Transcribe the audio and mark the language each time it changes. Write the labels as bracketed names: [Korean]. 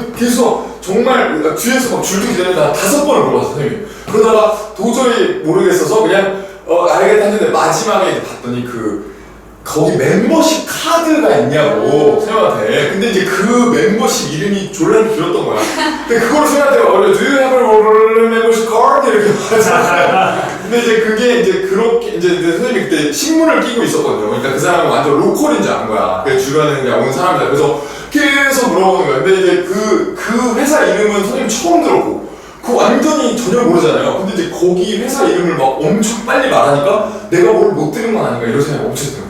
[Korean] 그래서 정말 뒤에서 막 줄도 기다리는데 한 5번을 물어봤어 선생님이. 그러다가 도저히 모르겠어서 그냥 알겠다 했는데 마지막에 이제 봤더니 거기 멤버십 카드가 있냐고 선생님한테. 근데 이제 그 멤버십 이름이 졸라 길었던 거야. 근데 그걸 선생님한테 [English] Do you have a membership card? [Korean] 이렇게 말하잖아요. 근데 이제 그게 이제 그렇게 이제 선생님이 그때 신문을 끼고 있었거든요. 그러니까 그 사람은 완전 로컬인 줄 아는 거야. 그 주변에 그냥 온 사람이다. 그래서 계속 물어보는 거야. 근데 이제 그 회사 이름은 선생님 처음 들었고 완전히 전혀 모르잖아요. 근데 이제 거기 회사 이름을 막 엄청 빨리 말하니까 내가 뭘 못 들은 건 아닌가 이런 생각이 엄청 들어요.